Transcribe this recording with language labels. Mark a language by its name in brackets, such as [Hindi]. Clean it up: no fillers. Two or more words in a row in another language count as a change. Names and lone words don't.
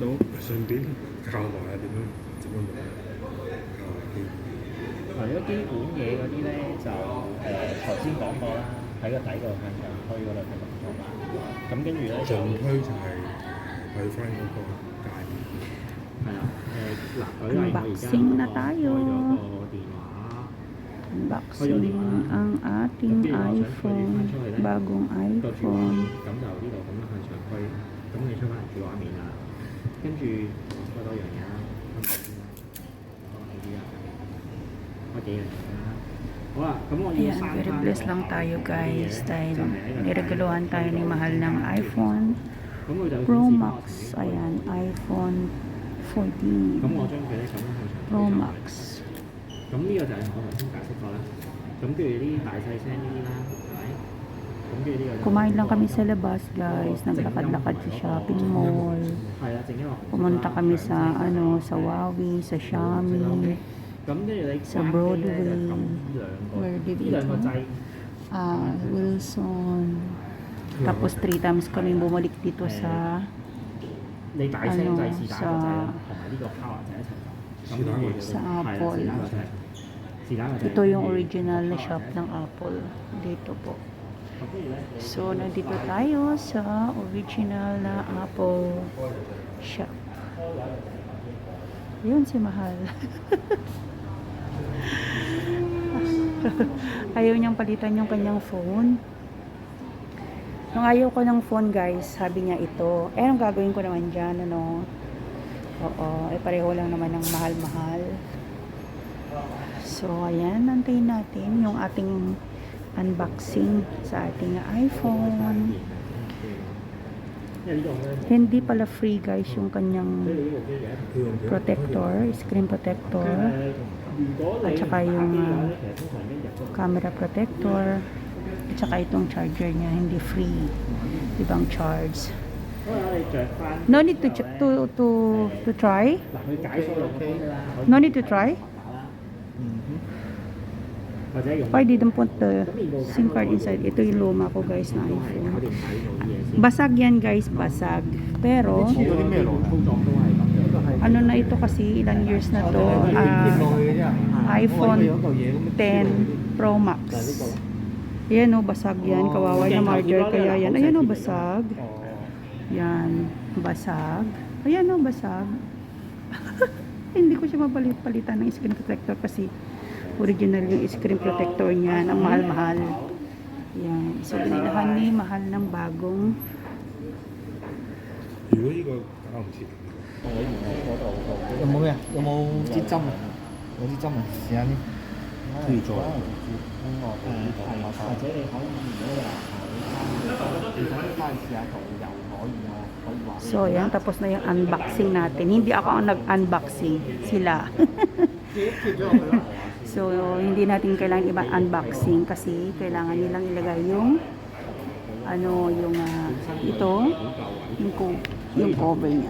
[Cantonese] 順便教埋點樣用，教埋機。係一啲管嘢嗰啲咧，就頭先講過啦，喺個底度向上推嗰度嘅動作。咁跟住咧就推就係去翻嗰個界面。係啊，嗱，舉例我而家 [Filipino] Unboxing na [Cantonese] 開 [Filipino] tayo. [Cantonese] 咗個電話。 [Filipino] Unboxing ang ating iPhone. Bagong [Cantonese] 個主畫面， [Filipino] iPhone. [Cantonese] 咁就呢度咁樣向上推，咁你出翻嚟主畫面啦。跟住開多樣嘢啦，開呢啲啦，開呢啲啦，開幾樣嘢啦。好啦，咁我要 [Filipino] Ayan, [Cantonese] 刪 [Filipino] very [Cantonese] 翻 [Filipino] blessed lang tayo guys dahil nireguluhan tayo ni Mahal ng iPhone [Cantonese] 咁佢就 [Filipino] Pro [Cantonese] 顯示翻我 [Filipino] Max. [Cantonese] 曾經 [Filipino] Ayan, iPhone [Cantonese] 咁我 [Filipino] 14 [Cantonese] 將佢咧咁樣向上 [Filipino] Pro [Cantonese] 推上去。 [Filipino] Max. [Cantonese] 咁呢個就係我頭先解釋過啦。咁跟住呢啲大細聲呢啲啦，係咪？咁跟住呢個就 [Filipino] Kumain lang kami sa labas guys. Naglakad-lakad sa [English] shopping mall. [Cantonese] 係啦，靜音樂。 [Filipino] Pumunta kami sa sa Huawei, sa Xiaomi, [Cantonese] 咁跟住你 [Filipino] sa [Cantonese] 關機咧就 [Filipino] Broadway. [Cantonese] 撳兩個， [English] Where did [Cantonese] 呢 [English] it [Cantonese] 兩個 [English] go? [Cantonese] 掣。 [English] Wilson. [Filipino] Tapos 3 times kami bumalik dito sa [Cantonese] 你大聲掣是打個掣啦， [Filipino] sa [Cantonese] 同埋呢個 power 掣一齊撳。咁是打個佢就 [Filipino] sa [Cantonese] 係啦， [Filipino] Apple. [Cantonese] 是打個掣。是打個掣。 [Filipino] Ito yung original na shop ng Apple. Dito po. 咁跟住咧， So, nandito tayo sa original na Apple shop. Yun si Mahal. Ayaw niyang palitan yung kanyang phone. Nung ayaw ko ng phone guys, sabi niya ito. Eh, anong gagawin ko naman dyan, ano? Oo, eh pareho lang naman ng mahal-mahal. So, ayan, nantayin natin yung ating unboxing sa ating iPhone. [Cantonese] 因為呢個咧， [Filipino] Hindi pala free guys yung kanyang [Cantonese] 即係呢部機嘅。 [English] protector, screen protector, [Cantonese] 如果你 [Filipino] at saka yung [Cantonese] 打機嘅話咧，其實通常已經入咗。 [English] camera protector, [Filipino] at saka itong charger niya, hindi free. Ibang charge. [Cantonese] 咁我哋着翻。 [English] No need to try? [Cantonese] 嗱，佢解鎖落個機啦。 [English] No need to try? [Cantonese] 打啦。 或者用 [English] I didn't put the SIM card inside. [Filipino] Ito yung luma ko guys na [Cantonese] 搞 [Filipino] iPhone. [Cantonese] 掂晒呢度啲嘢先。 [Filipino] Basag yan guys, basag. Pero, [Cantonese] 有啲咩路啊？操作都係咁樣。 [Filipino] ano na ito kasi, ilang years na to. [Cantonese] 跌落去嘅啫。 [Filipino] iPhone [Cantonese] 有嚿嘢咁 [Filipino] 10 Pro Max. Ayan o, basag yan. Kawawa na marker kaya yan. Ayan o, basag. Yan, basag. Ayan o, basag. Hindi ko siya mapalitan ng [English] screen protector [Filipino] kasi original yung [English] screen protector [Filipino] niya. Ang mahal-mahal. Yan. So, binilahan ni mahal ng bagong. [Cantonese] 如果呢個搞唔切，有冇咩啊？有冇支針啊？有支針啊？試下先。推咗。或者你可以如果你話你想翻試下做又可以啊，可以話。 [Filipino] So, yan. Tapos na yung unboxing natin. Hindi ako ang nag-unboxing. Sila. So, hindi natin kailangan iba unboxing kasi kailangan nilang ilagay yung ano, yung ito, yung cover niya.